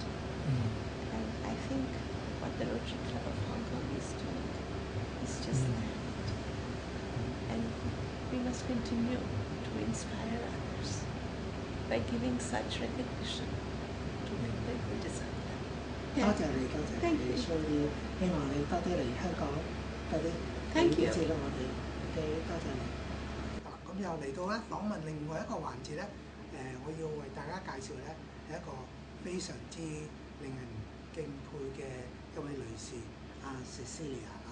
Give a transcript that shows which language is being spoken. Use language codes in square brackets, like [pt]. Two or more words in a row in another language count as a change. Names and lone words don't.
[en] And I think what the Rotary Club of Hong Kong is doing is just that. And we must continue to inspire others by giving such recognition to people who deserve them. [yue] 多謝你，多謝 [en] Thank [yue] 你， [en] you. [yue] 所以希望你多啲嚟香港，多啲 [en] Thank you. [yue] 知道我哋嘅多謝你。咁又嚟到咧訪問另外一個環節咧，我要為大家介紹咧係一個非常之令人敬佩嘅一位女士，阿 Cecilia 啦。